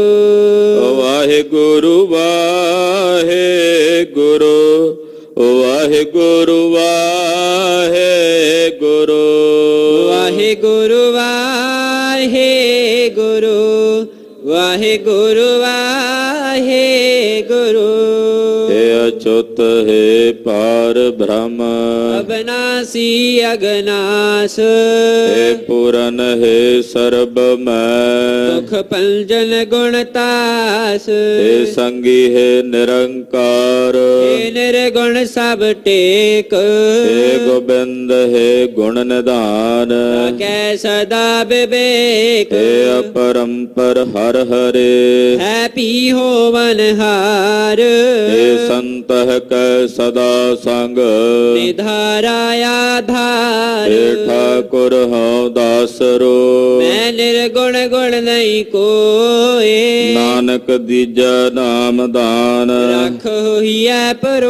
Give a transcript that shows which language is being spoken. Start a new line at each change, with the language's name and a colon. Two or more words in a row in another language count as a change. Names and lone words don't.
Punjabi: ਵਾਹਿਗੁਰੂ ਵਾਹਿਗੁਰੂ, ਵਾਹਿਗੁਰੂ ਵਾਹਿਗੁਰੂ, ਵਾਹਿਗੁਰੂ ਵਾਹਿਗੁਰੂ, ਵਾਹਿਗੁਰੂ ਵਾਹਿਗੁਰੂ।
Braj: हे अच्युत हे पार ब्रह्म, अविनाशी अगनाश, हे पूरन हे सर्वमय, सुख पंजन गुणतास, हे संगी हे निरंकार, हे निर्गुण सब टेक, हे गोबिंद हे गुण निधान, कै सदा विवेक, हे अपरंपर हर हरे, है पी होवन हार, हे संत ਸੰਤਹਿ ਕੈ ਸਦਾ ਸੰਗ ਨਿਧਾਰਾ ਆਧਾਰ
Punjabi: ਏ ਠਾਕੁਰ ਹਉ ਦਾਸਰੋ ਮੈਂ ਨਿਰਗੁਣ ਗੁਣ ਨਹੀਂ ਕੋਏ ਨਾਨਕ ਦੀਜਾ ਨਾਮ ਦਾਨ ਰੱਖ ਹੋਈਐ ਪਰੋ